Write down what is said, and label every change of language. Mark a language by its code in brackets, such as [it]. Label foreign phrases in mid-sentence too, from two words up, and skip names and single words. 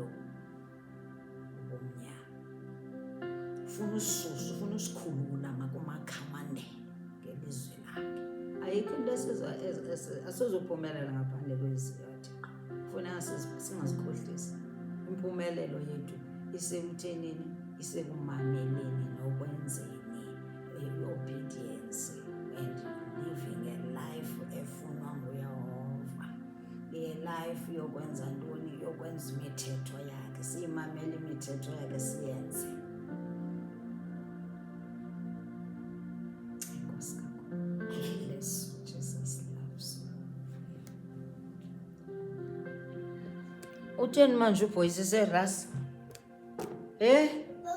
[xh] Ubumnyama ufuna ususa, ufuna usikhulula ngakumakhamandela ngelizwi lakhe. Ayikho into asizophumelela ngaphandle kwezwi kaThixo. Kufuneka singazikhohlisi. Impumelelo yethu isekuthenini, isekumameleni nokwenzeni [en] i-obedience and living a life [xh] efunwa nguYehova. I-life yokwenza ntoni? Yokwenza imithetho yakhe, siyimamele imithetho yakhe siyenze. Enkosi kakhulu. [en] Bless you, Jesus loves you. [zu] Utheni manje uBoyce serasa?